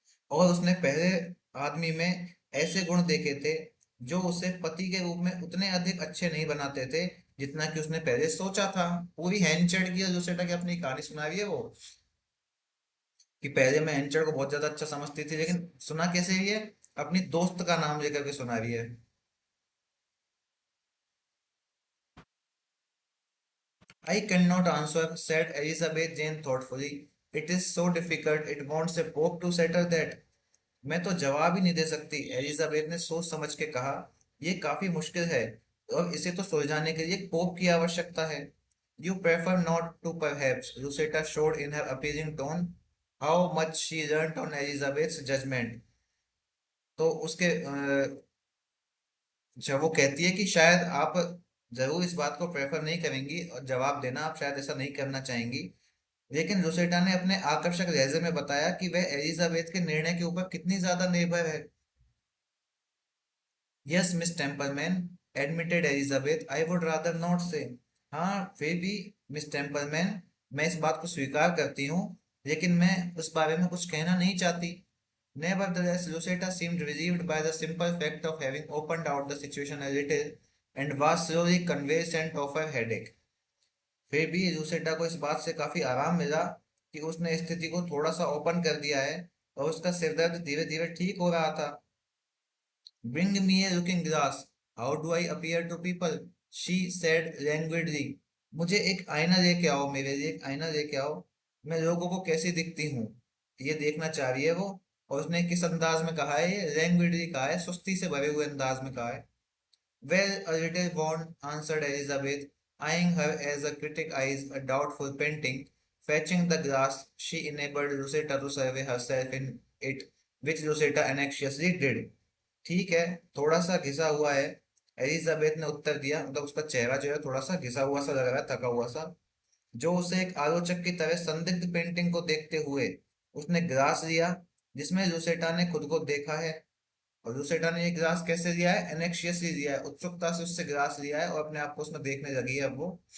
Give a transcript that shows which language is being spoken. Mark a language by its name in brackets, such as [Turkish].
[Hindi] और उसने पहले आदमी में ऐसे गुण देखे थे जो उसे पति के रूप में उतने अधिक अच्छे नहीं बनाते थे जितना कि उसने पहले सोचा था। पूरी हैंचड़ की जो सेटा की अपनी कहानी सुना रही है वो, कि पहले मैं हैंचड़ को बहुत ज्यादा अच्छा समझती थी, लेकिन सुना कैसे रही है, अपनी दोस्त का नाम लेकर के सुना रही है। [English] I cannot answer, said Elizabeth Jane thoughtfully. It is so difficult. It wants a pope to settle that. [Hindi] मैं तो जवाब ही नहीं दे सकती, एलिजाबेथ ने सोच समझ के कहा। ये काफी मुश्किल है और इसे तो सुलझाने के लिए एक पोप की आवश्यकता है। [English] You prefer not to perhaps, Lucetta showed in her appealing tone how much she learnt on Elizabeth's judgment। [Hindi] तो उसके जब वो कहती है कि शायद आप जरूर इस बात को प्रेफर नहीं करेंगी और जवाब देना आप शायद ऐसा नहीं करना चाहेंगी, लेकिन रोसेटा ने अपने आकर्षक लहजे में बताया कि वह एलिजाबेथ के निर्णय के ऊपर कितनी ज्यादा निर्भर है। [English] Yes miss Templeman, admitted Elizabeth, I would rather not say. [Hindi] हाँ फिर भी मिस टेम्पलमैन, मैं इस बात को स्वीकार करती हूँ, लेकिन मैं उस बारे में कुछ कहना नहीं चाहती। [English] Nevertheless, Lucetta seemed relieved by the simple fact of having opened out the situation a little and was slowly convalescent of her headache। [Hindi] फिर भी लूसेटा को इस बात से काफी आराम मिला कि उसने स्थिति को थोड़ा सा ओपन कर दिया है और उसका सिरदर्द धीरे धीरे ठीक हो रहा था। [English] Bring me a looking glass. How do I appear to people? She said languidly। [Hindi] मुझे एक आईना लेके आओ, मेरे लिए एक आईना लेके आओ, मैं लोगों को कैसी दिखती हूँ ये देखना चाह रही है वो। और उसने किस अंदाज में कहा है, ये लैंग्विडली कहा है, सुस्ती से भरे हुए अंदाज में कहा है। [English] Well, a little worn, answered Elizabeth, eyeing her as a critic eyes a doubtful painting. Fetching the glass, she enabled Lucetta to survey herself in it, which Lucetta anxiously did। [Hindi] ठीक है, थोड़ा सा घिसा हुआ है, एलिजाबेथ ने उत्तर दिया। मतलब उसका चेहरा जो है थोड़ा सा घिसा हुआ सा लग रहा है, थका हुआ सा, जो उसे एक आलोचक की तरह संदिग्ध पेंटिंग को देखते हुए। उसने ग्लास लिया जिसमें लुसेटा ने खुद को देखा है। और लुसेटा ने ये ग्लास कैसे लिया है, एनेक्शियसली लिया है, उत्सुकता से उससे ग्लास लिया है और अपने आप को उसमें देखने लगी है अब वो।